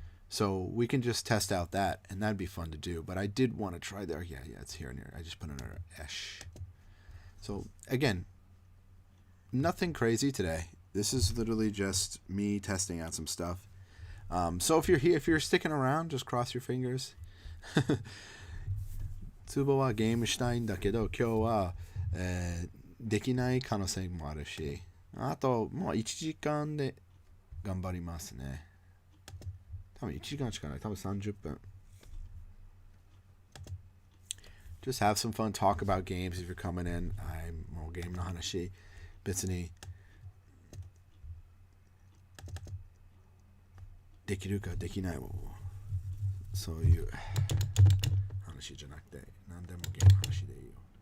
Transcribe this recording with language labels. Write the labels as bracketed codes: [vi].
[en] So we can just test out that, and that'd be fun to do. But I did want to try there. Yeah, it's here and here. I just put another Esh. So again, nothing crazy today. This is literally just me testing out some stuff. So if you're here, if you're sticking around, just cross your fingers. [ja] ツボはゲームしたいんだけど、今日は、できない可能性もあるし、あともう1時間で頑張りますね。多分1時間しかない。多分30分。 [en] Just have some fun, talk about games if you're coming in. もうゲームの話、別にできるかできないを、そういう話じゃなくて、何でもゲームの話でいいよ。